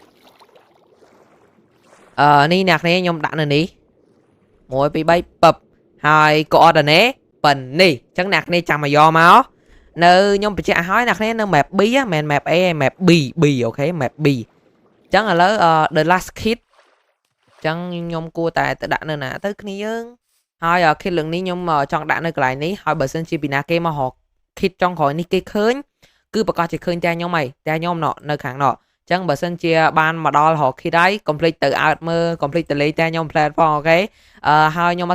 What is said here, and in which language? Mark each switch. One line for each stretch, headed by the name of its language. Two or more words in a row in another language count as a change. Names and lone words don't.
Khmer: នេះអ្នកគ្នាខ្ញុំដាក់នៅនេះ1 2 3ពឹបហើយ coordinate ប៉ុណ្នេះអញ្ចឹងអ្នកគ្នាចាំមកយកមកនៅខ្ញុំបញ្ជាក់ឲ្យអ្នកគ្នានៅ
English: map B
Khmer: មិន
English: map A
Khmer: ទេ
English: map B
Khmer: អូខេ
English: map B
Khmer: អញ្ចឹងឥឡូវ
English: the last kit
Khmer: អញ្ចឹងខ្ញុំគួរ តែទៅដាក់នៅណាទៅគ្នាយើងហើយ kit លើកនេះខ្ញុំចង់ដាក់នៅកន្លែងនេះហើយបើសិនជាពីណាគេមករក kit ចុងក្រោយនេះគេឃើញគឺប្រកាសជាឃើញតែខ្ញុំហើយតែខ្ញុំនៅ ខាងនោះអញ្ចឹងបើសិនជាបានមកដល់រក kit ហើយកុំភ្លេចទៅអើតមើលកុំភ្លេចទៅលេងតែខ្ញុំ plan ផងអូខេហើយខ្ញុំអត់